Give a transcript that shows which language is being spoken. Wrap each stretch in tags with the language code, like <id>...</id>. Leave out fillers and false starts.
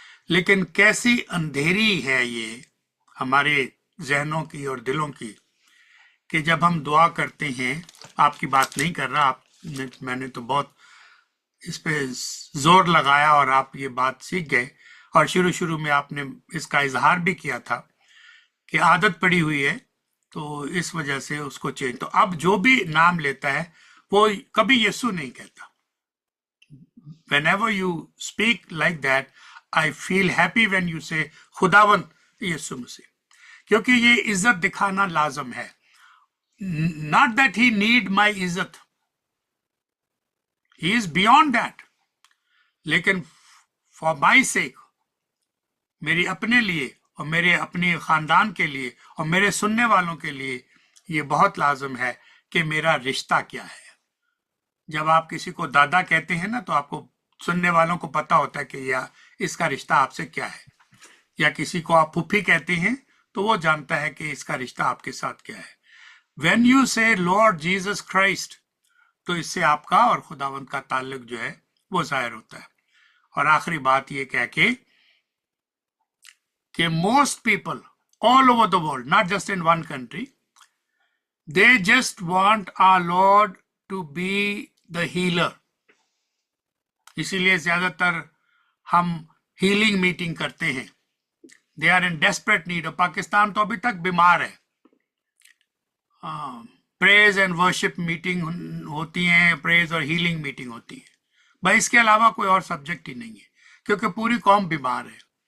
<hi>लेकिन कैसी अंधेरी है ये हमारे जहनों की और दिलों की कि जब हम दुआ करते हैं, आपकी बात नहीं कर रहा, मैंने तो बहुत इस पे जोर लगाया और आप ये बात सीख गए, और शुरू में आपने इसका इजहार भी किया था कि आदत पड़ी हुई है तो इस वजह से उसको चेंज। तो अब जो भी नाम लेता है वो कभी यीशु नहीं कहता।</hi> <en>Whenever you speak like that, I feel happy when you say</en> <hi>खुदावंद यीशु मसीह, क्योंकि ये इज्जत दिखाना लाजम है।</hi> <en>Not that he need my</en> <hi>इज्जत,</hi> <en>he is beyond that,</en> <hi>लेकिन</hi> <en>for my sake,</en> <hi>मेरी अपने लिए और मेरे अपने खानदान के लिए और मेरे सुनने वालों के लिए ये बहुत लाजम है कि मेरा रिश्ता क्या है। जब आप किसी को दादा कहते हैं ना, तो आपको सुनने वालों को पता होता है कि या इसका रिश्ता आपसे क्या है, या किसी को आप फूफी कहते हैं तो वो जानता है कि इसका रिश्ता आपके साथ क्या है।</hi> <en>When you say Lord Jesus Christ,</en> <hi>तो इससे आपका और खुदावंद का ताल्लुक जो है वो जाहिर होता है। और आखिरी बात ये कह के कि</hi> <en>most people all over the world, not just in one country, they just want our Lord to be the healer।</en> <hi>इसीलिए ज्यादातर हम हीलिंग मीटिंग करते हैं।</hi> <en>They are in desperate need.</en> <hi>Pakistan तो अभी तक बीमार है। प्रेज एंड वर्शिप मीटिंग होती हैं, प्रेज और हीलिंग मीटिंग होती है, भाई इसके अलावा कोई और सब्जेक्ट ही नहीं है, क्योंकि पूरी कौम बीमार है।</hi>